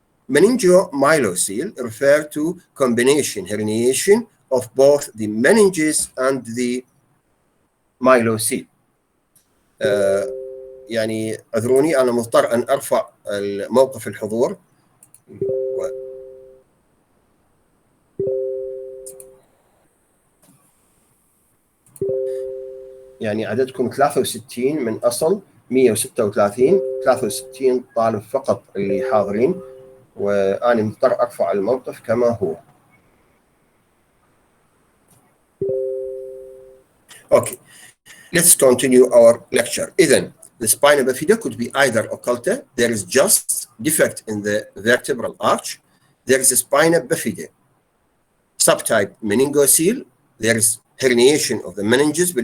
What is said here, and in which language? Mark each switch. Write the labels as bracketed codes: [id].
[en] Meningomyelocele refer to combination herniation of both the meninges and the myelocele. [ar] يعني اعذروني انا مضطر ان ارفع موقف الحضور. يعني عددكم 63 من اصل 136 63 طالب فقط اللي حاضرين وانا مضطر ارفع الموقف كما هو. [en] Okay, let's continue our lecture. [ar] إذن [en] the spina bifida could be either occulta, there is just defect in the vertebral arch, there is a spina bifida. Subtype meningocele, there is herniation of the meninges.